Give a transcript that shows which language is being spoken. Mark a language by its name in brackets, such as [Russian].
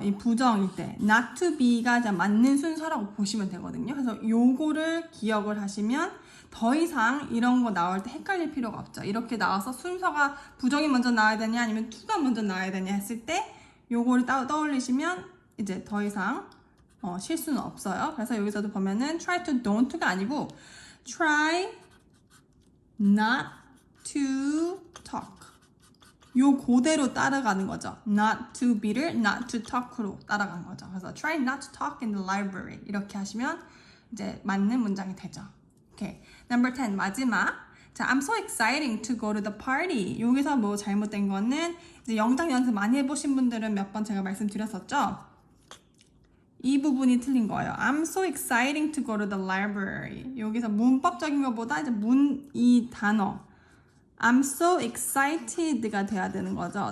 [Korean] 이 부정일 때 [English] not to be [Korean] 가 맞는 순서라고 보시면 되거든요. 그래서 요거를 기억을 하시면 더 이상 이런 거 나올 때 헷갈릴 필요가 없죠. 이렇게 나와서 순서가 부정이 먼저 나와야 되냐 아니면 to가 먼저 나와야 되냐 했을 때 요거를 떠올리시면 이제 더 이상 실수는 없어요. 그래서 여기서도 보면은 try to don't가 아니고 [English] try not to talk. [Korean] 요 그대로 따라가는 거죠. [English] Not to be [Korean] 를 [English] not to talk [Korean] 로 따라가는 거죠. 그래서 [English] try not to talk in the library [Korean] 이렇게 하시면 이제 맞는 문장이 되죠. 오케이. Number 10 마지막. 자, [English] I'm so exciting to go to the party. [Korean] 여기서 뭐 잘못된 거는 이제 영작 연습 많이 해보신 분들은 몇 번 제가 말씀드렸었죠. 이 부분이 틀린 거예요. [English] I'm so exciting to go to the library. [Korean] 여기서 문법적인 것보다 이제 이 단어 [English] I'm so excited [Korean] 가 돼야 되는 거죠.